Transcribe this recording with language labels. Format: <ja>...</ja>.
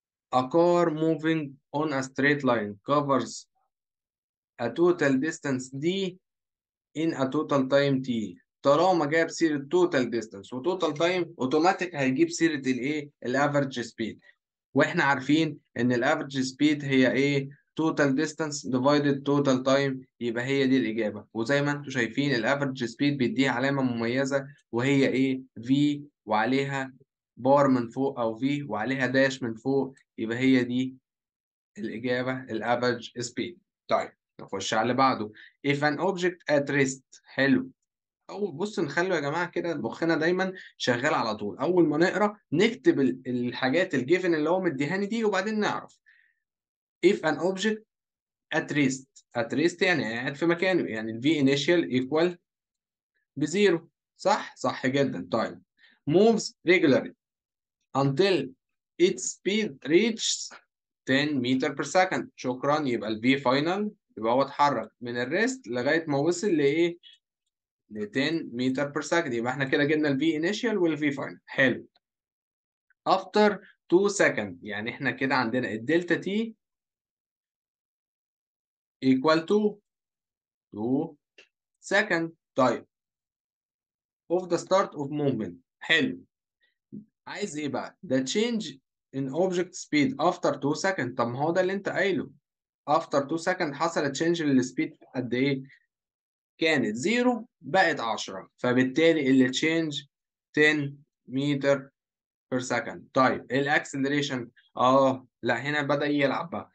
<en>A car moving on a straight line covers a total distance d in a total time t.</en> <ar>طالما جاب سيرة total distance و total time اوتوماتيك هيجيب سيرة الايه؟ الافرج سبيد. واحنا عارفين ان الافرج سبيد هي ايه؟ total distance divided total time، يبقى هي دي الاجابة. وزي ما انتم شايفين الافرج سبيد بيديها علامة مميزة وهي ايه؟ v وعليها بار من فوق او v وعليها داش من فوق، يبقى هي دي الإجابة الافرج سبيد. طيب نخش على اللي بعده.</ar> <en>if an object at rest.</en> <ar>حلو. أول بص نخلوا يا جماعة كده مخنا دايما شغال على طول، أول ما نقرأ نكتب الحاجات الجيفن اللي هو مديهاني دي وبعدين نعرف.</ar> <en>if an object at rest.</en> <ar>at rest يعني قاعد في مكانه، يعني ال v initial equal بزيرو. صح؟ صح جدا.</ar> <en>طيب moves regularly until its speed reaches 10 متر per second.</en> <ar>شكرا. يبقى ال v final يبقى هو اتحرك من الريست لغاية ما وصل لإيه؟ ل 10 متر per second. يبقى احنا كده جبنا ال v initial وال v final. حلو.</ar> <en>after 2 second</en> <ar>يعني احنا كده عندنا</ar> <en>الدلتا t equal to 2 second. طيب of the start of movement.</en> <ar>حلو. عايز ايه بقى؟</ar> <en>ده change in object speed after 2 second.</en> <ar>طب ما هو ده اللي انت قايله.</ar> <en>after 2 second</en> <ar>حصلت change للسبيد قد ايه؟ كانت 0 بقت 10، فبالتالي اللي change 10 متر per second. طيب الاكسلريشن لا هنا بدأ يلعب بقى.</ar>